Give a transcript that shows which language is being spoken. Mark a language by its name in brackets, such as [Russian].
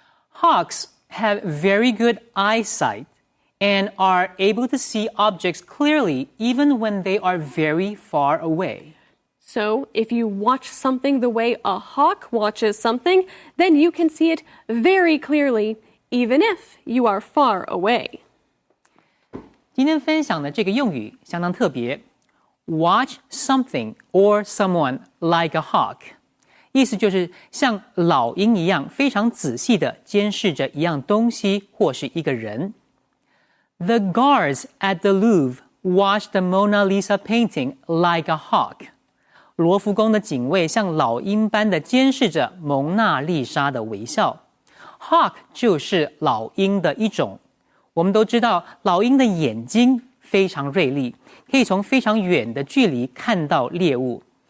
[English] Hawks have very good eyesight and are able to see objects clearly even when they are very far away. So, if you watch something the way a hawk watches something, then you can see it very clearly, even if you are far away. [Chinese] 今天分享的这个用语相当特别 ， [English] watch something or someone like a hawk， [Chinese] 意思就是像老鹰一样非常仔细地监视着一样东西或是一个人。 [English] The guards at the Louvre watched the Mona Lisa painting like a hawk。 [Chinese] 罗浮宫的警卫像老鹰般地监视着蒙娜丽莎的微笑。 Hawk 就是老鹰的一种。我们都知道，老鹰的眼睛非常锐利，可以从非常远的距离看到猎物。